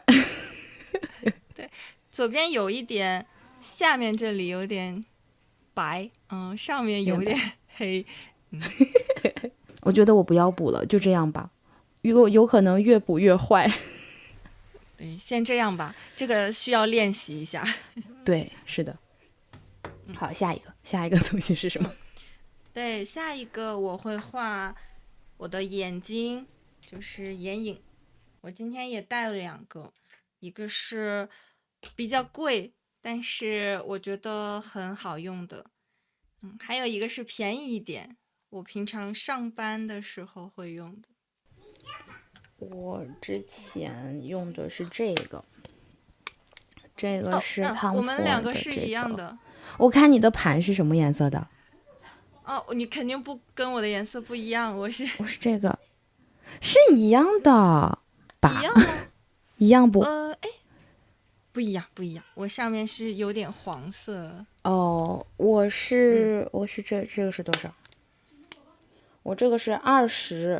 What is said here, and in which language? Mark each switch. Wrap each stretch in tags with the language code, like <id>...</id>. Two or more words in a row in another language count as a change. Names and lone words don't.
<zh>对，左邊有一點，下面這裡有點白，上面有點黑。我覺得我不要補了，就這樣吧。有可能越補越壞。對，先這樣吧，這個需要練習一下。對，是的。好，下一個東西是什麼？对，下一個我會畫我的眼睛，就是眼影。我今天也帶了2個，一個是比較貴，但是我覺得很好用的，還有一個是便宜一點，我平常上班的時候會用的。我之前用的是這個是Tom Ford的我們2個是一樣的。我看你的盤是什麼顏色的？你肯定不跟我的顏色不一樣，我是這個，是一樣的吧？一樣嗎？一樣不？不一樣，我上面是有點黃色。我是这個是多少？我這個是20，</zh>